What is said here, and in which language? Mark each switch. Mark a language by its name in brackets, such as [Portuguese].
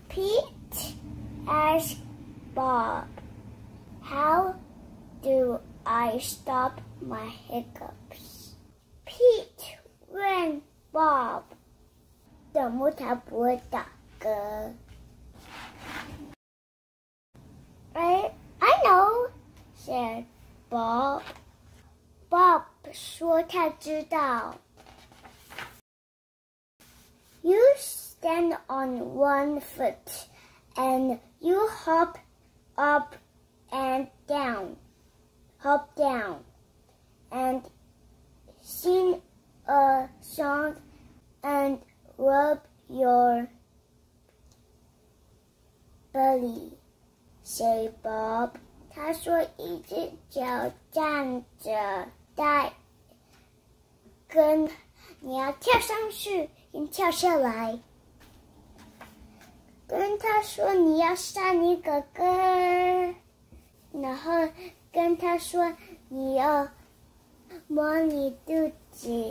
[English] Pete asked Bob, "How do I stop my hiccups?" [Chinese] Pete 问 Bob, 怎么才不会打嗝？ [English] I know, said Bob. [Chinese] Bob 说他知道。 [English] You stand on one foot, and you hop up and down, and sing a song and rub your belly, said Bob. [Chinese] 他说一只脚站着，跟你要跳上去，跟跳下来。跟他说你要唱一个歌，然后跟他说你要摸你肚子。